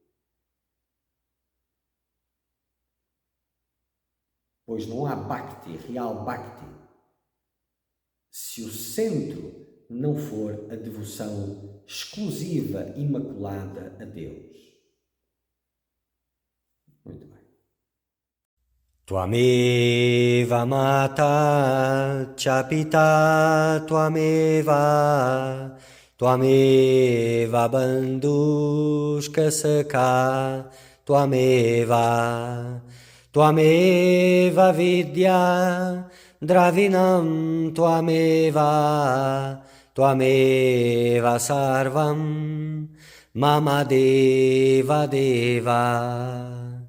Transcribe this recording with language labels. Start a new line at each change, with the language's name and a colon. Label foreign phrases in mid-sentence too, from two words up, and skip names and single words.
Portuguese: Pois não há Bhakti, real Bhakti, se o centro não for a devoção exclusiva, imaculada a Deus. Muito bem.
Sanskrit: त्वमेव माता च पिता त्वमेव बन्धुश्च सखा त्वमेव विद्या द्रविणं त्वमेव सर्वं मम देव देव.